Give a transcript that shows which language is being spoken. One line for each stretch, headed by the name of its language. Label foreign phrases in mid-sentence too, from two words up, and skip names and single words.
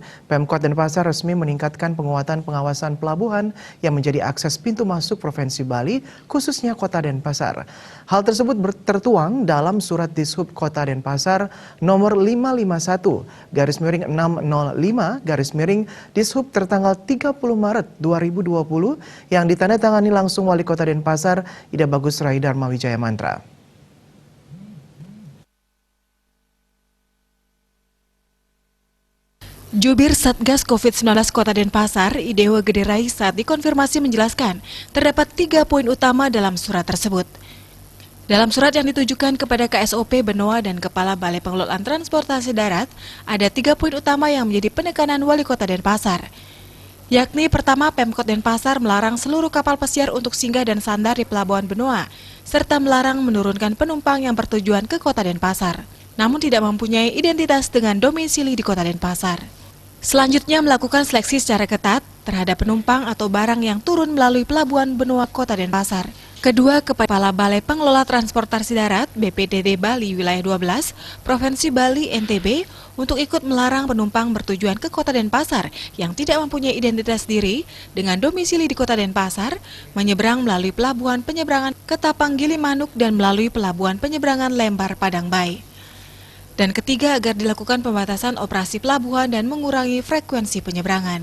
Indonesian: Pemkot Denpasar resmi meningkatkan penguatan pengawasan pelabuhan yang menjadi akses pintu masuk Provinsi Bali, khususnya Kota Denpasar. Hal tersebut tertuang dalam surat Dishub Kota Denpasar nomor 551/605 Dishub tertanggal 30 Maret 2020 yang ditandatangani langsung Wali Kota Denpasar Ida Bagus Rai Darmawijaya Mantra. Jubir Satgas COVID-19 Kota Denpasar, Idewa Gede Rai saat dikonfirmasi menjelaskan terdapat 3 poin utama dalam surat tersebut. Dalam surat yang ditujukan kepada KSOP Benoa dan Kepala Balai Pengelolaan Transportasi Darat, ada 3 poin utama yang menjadi penekanan Wali Kota Denpasar. Yakni pertama, Pemkot Denpasar melarang seluruh kapal pesiar untuk singgah dan sandar di Pelabuhan Benoa, serta melarang menurunkan penumpang yang bertujuan ke Kota Denpasar, namun tidak mempunyai identitas dengan domisili di Kota Denpasar. Selanjutnya melakukan seleksi secara ketat terhadap penumpang atau barang yang turun melalui Pelabuhan Benoa Kota Denpasar. Kedua, Kepala Balai Pengelola Transportasi Darat BPDD Bali Wilayah 12, Provinsi Bali NTB untuk ikut melarang penumpang bertujuan ke Kota Denpasar yang tidak mempunyai identitas diri dengan domisili di Kota Denpasar menyeberang melalui Pelabuhan Penyeberangan Ketapang Gilimanuk dan melalui Pelabuhan Penyeberangan Lembar Padang Bayi. Dan ketiga, agar dilakukan pembatasan operasi pelabuhan dan mengurangi frekuensi penyeberangan.